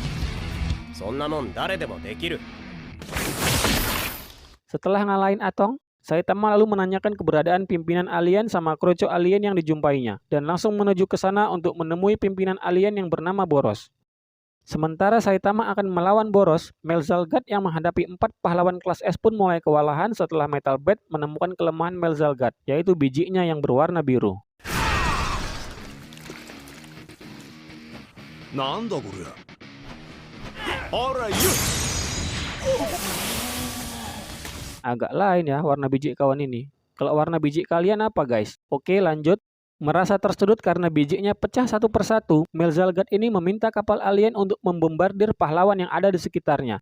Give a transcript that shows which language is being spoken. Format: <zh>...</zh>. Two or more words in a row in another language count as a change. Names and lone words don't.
<id>Setelah ngalahin Atong, Saitama lalu menanyakan keberadaan pimpinan alien sama kroco alien yang dijumpainya, dan langsung menuju ke sana untuk menemui pimpinan alien yang bernama Boros. Sementara Saitama akan melawan Boros, Melzalgad yang menghadapi 4 pahlawan kelas S pun mulai kewalahan setelah Metal Bat menemukan kelemahan Melzalgad, yaitu bijinya yang berwarna biru.</id> <ja>なんだこりゃ。あらよっ。</ja> <id>Agak lain ya warna biji kawan ini. Kalau warna biji kalian apa guys? Oke lanjut. Merasa tersedut karena bijinya pecah satu persatu, Melzalgad ini meminta kapal alien untuk membombardir pahlawan yang ada di sekitarnya.</id>